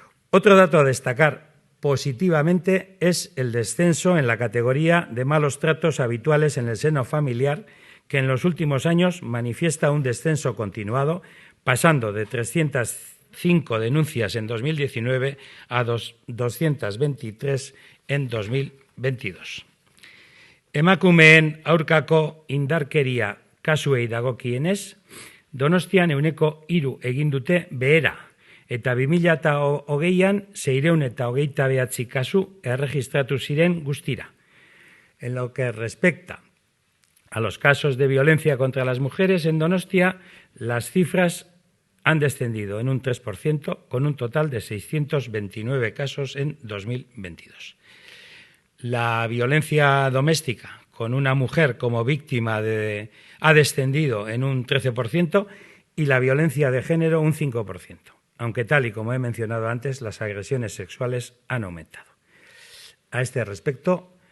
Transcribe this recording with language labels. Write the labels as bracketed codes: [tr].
[es] Otro dato a destacar positivamente es el descenso en la categoría de malos tratos habituales en el seno familiar, que en los últimos años manifiesta un descenso continuado, pasando de 305 denuncias en 2019 a 223 en 2022. [eu] Emakumeen aurkako indarkeria kasuei dagokienez, Donostian 3% egin dute behera, eta 2020an 629 kasu erregistratu ziren guztira. [es] En lo que respecta a los casos de violencia contra las mujeres en Donostia, las cifras han descendido en un 3%, con un total de 629 casos en 2022. La violencia doméstica con una mujer como víctima ha descendido en un 13% y la violencia de género un 5%, aunque tal y como he mencionado antes, las agresiones sexuales han aumentado. A este respecto,